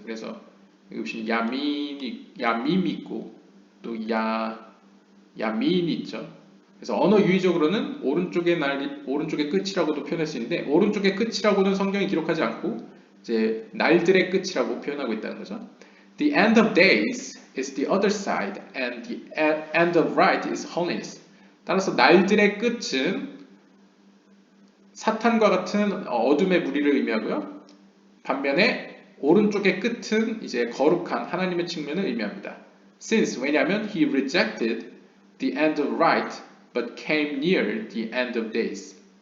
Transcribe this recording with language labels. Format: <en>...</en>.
<ko>그래서 여기 보시면 야밈이 있고 또 야민이 있죠. 그래서 언어 유의적으로는 오른쪽의 끝이라고도 표현할 수 있는데 오른쪽의 끝이라고는 성경이 기록하지 않고 이제 날들의 끝이라고 표현하고 있다는 거죠.</ko> <en>The end of days is the other side, and the end of right is holiness.</en> <ko>따라서 날들의 끝은 사탄과 같은 어둠의 무리를 의미하고요. 반면에 오른쪽의 끝은 이제 거룩한 하나님의 측면을 의미합니다.</ko> <en>Since,</en> <ko>왜냐하면</ko> <en>he rejected the end of right, but came near the end of days.</en>